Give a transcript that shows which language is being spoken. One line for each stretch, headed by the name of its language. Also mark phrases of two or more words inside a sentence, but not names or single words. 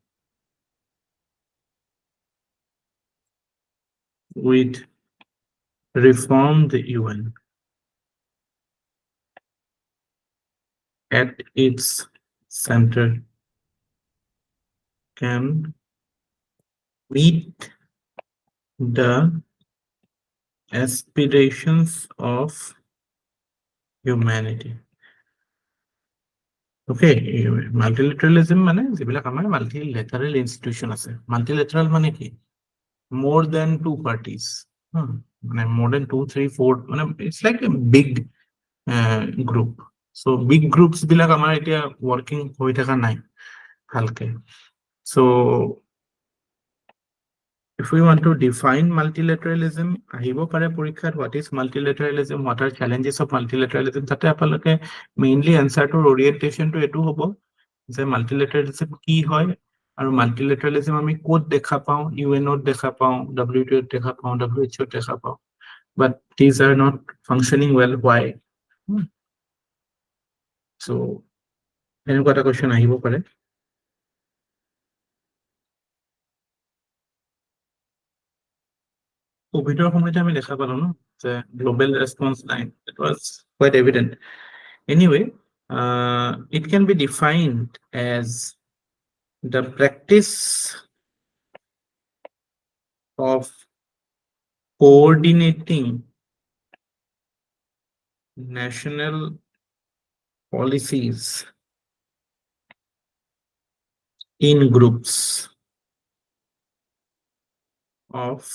English: with reformed UN at its center can meet the aspirations of humanity.
Assamese: Okay, multilateralism মানে যিবিলাক আমাৰ
English: multilateral institution
Assamese: আছে. Multilateral মানে কি?
English: More than two parties. মানে more than 2, 3, 4, মানে it's like a big group. So big groups
Assamese: বিলাক আমাৰ এতিয়া working হৈ থকা নাই ভালকে.
English: So if we want to define multilateralism,
Assamese: আহিব পাৰে পৰীক্ষাত
English: what is multilateralism, what are challenges of multilateralism,
Assamese: তাতে আপোনালোকে
English: mainly answer to orientation to
Assamese: এটো হ'ব যে multilateralism কি হয় আৰু multilateralism আমি ক'ত দেখা পাওঁ, UN-ত দেখা পাওঁ, WTO-ত দেখা পাওঁ, WHO-ত দেখা পাওঁ,
English: but these are not functioning well. Why?
Assamese: So এনেকুৱা এটা question আহিব পাৰে. কোভিডৰ সময়তে আমি দেখা পালো ন যে
English: global response
Assamese: নাই.
English: It was quite evident. Anyway, it can be defined as the practice of coordinating national policies in groups of